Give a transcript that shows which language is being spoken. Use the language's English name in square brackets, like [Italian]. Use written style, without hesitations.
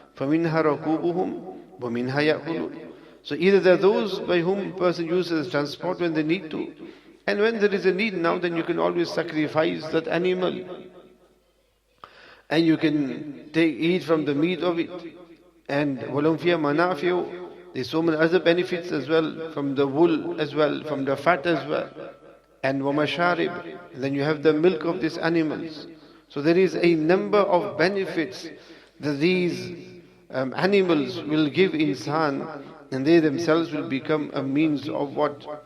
[Arabic] فَمِنْهَا رَكُوبُهُمْ وَمِنْهَا يَأْكُلُونَ. [English] So either there are those by whom a person uses transport when they need to, and when there is a need now, then you can always sacrifice that animal. And you can eat from the meat of it. [Arabic] And وَلَهُمْ فِيهَا مَنَافِعُ. [English] There's so many other benefits as well, from the wool as well, from the fat as well. And وَمَشَارِبْ. Then you have the milk of these animals. So there is a number of benefits that these animals will give insan, and they themselves will become a means of what?